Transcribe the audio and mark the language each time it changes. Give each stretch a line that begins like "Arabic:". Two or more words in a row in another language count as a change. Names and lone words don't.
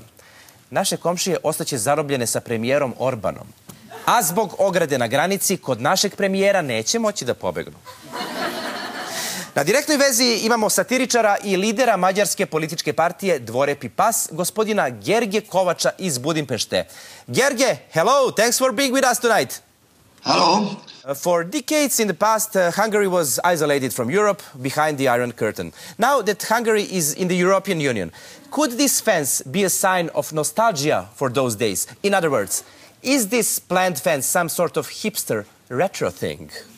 Serbian: Naše komšije ostaće zarobljene sa premijerom Orbanom. A zbog ograde na granici kod našeg premijera neće moći da pobegnu. Na direktnoj vezi imamo satiričara i lidera mađarske političke partije Dvorepi Pas, gospodina Gerge Kovača iz Budimpešte. Gerge,
English: hello, thanks for being with us tonight. Hello. For decades in the past, Hungary was isolated from Europe behind the Iron Curtain. Now that Hungary is in the European Union, could this fence be a sign of nostalgia for those days? In other words, is this planned fence some sort of hipster retro thing?